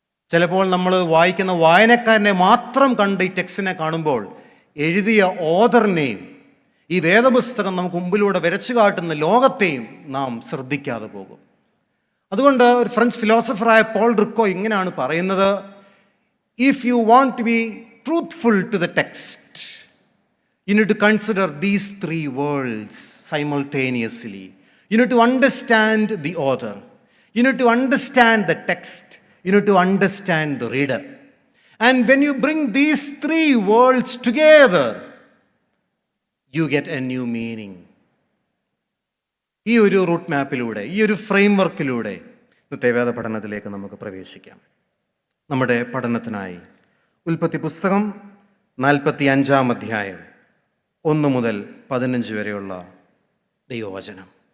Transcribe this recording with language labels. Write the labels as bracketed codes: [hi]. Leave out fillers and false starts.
[ml] ചിലപ്പോൾ നമ്മൾ വായിക്കുന്ന വായനക്കാരനെ മാത്രം കണ്ട് ഈ ടെക്സ്റ്റിനെ കാണുമ്പോൾ എഴുതിയ ഓഥറിനെയും ഈ വേദപുസ്തകം നമുക്ക് മുമ്പിലൂടെ വരച്ചു കാട്ടുന്ന ലോകത്തെയും നാം ശ്രദ്ധിക്കാതെ പോകും. അതുകൊണ്ട് ഒരു ഫ്രഞ്ച് ഫിലോസഫറായ പോൾ റിക്കോ ഇങ്ങനെയാണ് പറയുന്നത്: [en] If you want to be truthful to the text, you need to consider these 3 worlds simultaneously. You need to understand the author. You need to understand the text. You need to understand the reader. And when you bring these 3 worlds together, you get a new meaning. [ml] ഈ ഒരു root മാപ്പിലൂടെ, ഈ ഒരു frame വർക്കിലൂടെ ഇന്നത്തെ വേദ പഠനത്തിലേക്ക് നമുക്ക് പ്രവേശിക്കാം. നമ്മുടെ പഠനത്തിനായി ഉൽപ്പത്തി പുസ്തകം 45-ാം അധ്യായം 1 മുതൽ 15 വരെയുള്ള ദൈവവചനം.